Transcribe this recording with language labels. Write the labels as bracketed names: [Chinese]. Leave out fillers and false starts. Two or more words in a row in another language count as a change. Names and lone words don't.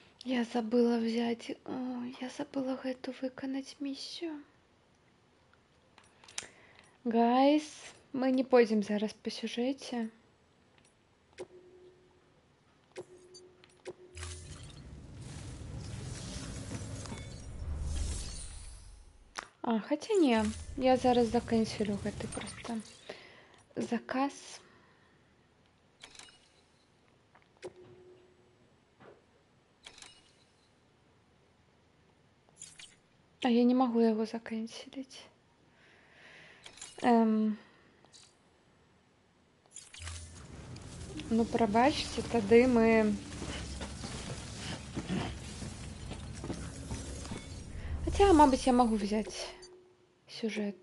[Russian] Я забыла взять... О, я забыла [Belarusian] гэту выканаць [Russian] миссию. Гайс, мы не пойдем зараз по сюжете. Хотя не, я зараз заканчиваю гэты просто заказ. А я не могу его заканчивать. [Belarusian] Ну, прабачце, тады мы... [Russian] Хотя, мабуть, я могу взять сюжет.